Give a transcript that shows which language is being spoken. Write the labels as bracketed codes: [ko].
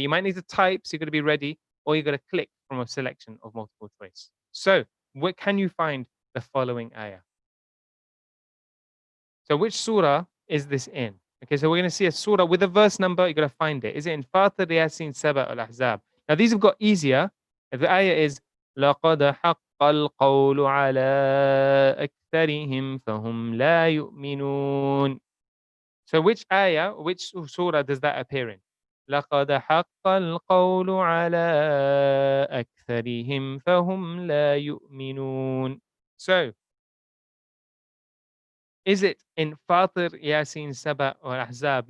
[en] You might need to type, so you're going to be ready, or you're going to click from a selection of multiple choice. So what can you find the following ayah? So which surah is this in? Okay, so we're going to see a surah with a verse number. You're going to find it. Is it in Fatir, Yasin, Saba, Al-Ahzab? Now these have got easier. The ayah is [ar] لَقَدْ حَقَّ الْقَوْلُ عَلَىٰ أَكْثَرِهِمْ فَهُمْ لَا يُؤْمِنُونَ. [en] So which ayah, which surah does that appear in? [ar] لَقَدْ حَقَّ الْقَوْلُ عَلَىٰ أَكْثَرِهِمْ فَهُمْ لَا يُؤْمِنُونَ. [en] So is it in Fatir, Yasin, Saba, or Ahzab?